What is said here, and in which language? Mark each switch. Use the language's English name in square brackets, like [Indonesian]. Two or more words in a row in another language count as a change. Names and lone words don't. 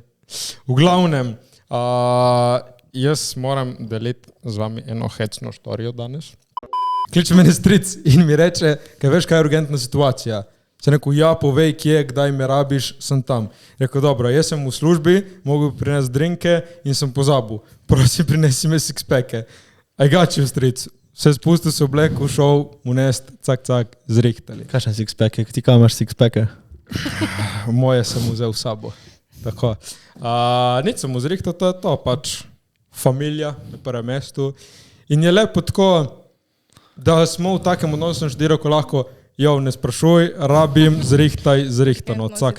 [Slovenian] V glavnem, jaz moram deliti z vami eno hecno štorijo danes. Kliče mene stric in mi reče, kaj veš, kaj je urgentna situacija. Se rekel, ja, povej, kje, kdaj me rabiš, sem tam. Rekel, dobro, jaz sem v službi, mogu prinesti drinke in sem pozabil. Prosim, prinesi me six-packe. [English] I got you, [Slovenian] stric. Se spustil, se oblekel, šel, mu nest, cak, zrihtali. Kakšen six-pack? Ti kaj imaš six-packe? Moje sem vzel v sabo. Tako. Nič sem mu zrihtal, to je to, pač familija na prvem mestu. In je lepo tako, da smo v takem odnosu štiri, ko lahko, ne sprašuj, rabim, zrihtano, cak.